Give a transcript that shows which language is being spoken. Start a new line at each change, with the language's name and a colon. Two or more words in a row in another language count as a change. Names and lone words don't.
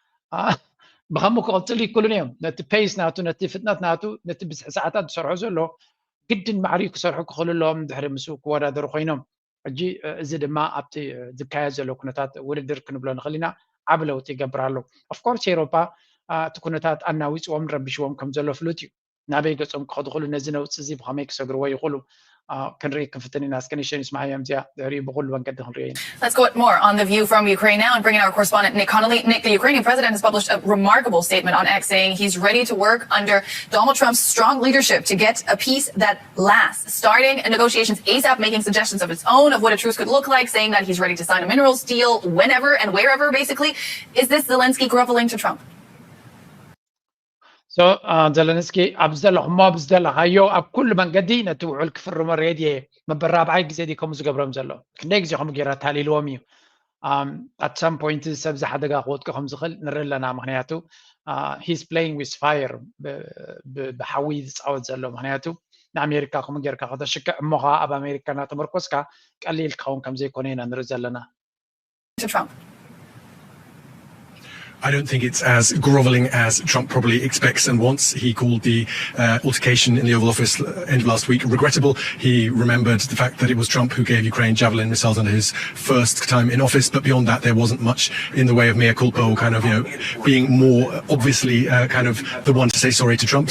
Tigrinya: ብከምኡ ክቕፅሉ ይክእሉን እዮም ነቲ ፔስ ናቱ ነቲ ፍጥነት ናቱ ነቲ ብዝሒ ሰዓታት ዝሰርሑ ዘሎ ግድን ማዕርዩ ክሰርሑ ክኽእሉ ኣለዎም ድሕሪ ምስኡ ክወዳደሩ ኮይኖም እጂ እዚ ድማ ኣብቲ ዝካየድ ዘሎ ኩነታት ውድድር ክንብሎ ንኽእል ኢና ዓብ ለውጢ ይገብር ኣሎ
English: of course
Tigrinya: ኤውሮጳ እቲ ኩነታት ኣናዊፅዎም ረቢሽዎም ከም ዘሎ ፍሉጥ እዩ ናበይ ገፆም ክኸዱ ይኽእሉ ነዚ ነውፅእ እዚ ብኸመይ ክሰግርዎ ይኽእሉ ክንርኢ ክንፍትን ኢና እስከኒሸን ይስማዕ እዚኣ ድሕሪኡ ብኩሉ መንገዲ ክንሪኦ ኢና
English: Let's go more on The View from Ukraine now and bring in our correspondent Nick Connolly. Nick, the Ukrainian president has published a remarkable statement on X saying he's ready to work under Donald Trump's strong leadership to get a peace that lasts, starting negotiations ASAP, making suggestions of its own of what a truce could look like, saying that he's ready to sign a minerals deal whenever and wherever, basically. Is this Zelensky groveling to Trump?
Tigrinya: So Zelensky ኣብዘለኹሞ ብዝደለኻዮ ኣብ ኩሉ መንገዲ ነቲ ውዕል ክፍርሞ ሬድየ መበራብዓይ ግዜ ዲ ከምኡ ዝገብሮም ዘሎ ክንደይ ግዜ ከምኡ ጌራ ታሊልዎም እዩ
English: at some point
Tigrinya: ሰብ ዝሓደጋ ክወጥቂ ከም ዝኽእል ንርኢ ኣለና ምክንያቱ
English: he's playing with fire
Tigrinya: ብሓዊ ዝፃወት ዘሎ ምክንያቱ ንኣሜሪካ ከምኡ ጌርካ ከተሽክዕ እሞኻ ኣብ ኣሜሪካ እናተመርኮስካ ቀሊል ክኸውን ከም ዘይኮነ ኢና ንርኢ ዘለና
English: I don't think it's as groveling as Trump probably expects and wants. He called the altercation in the Oval Office end of last week regrettable. He remembered the fact that it was Trump who gave Ukraine Javelin missiles under his first time in office, but beyond that there wasn't much in the way of
Latin: mea culpa
English: or kind of, being more obviously kind of the one to say sorry to Trump.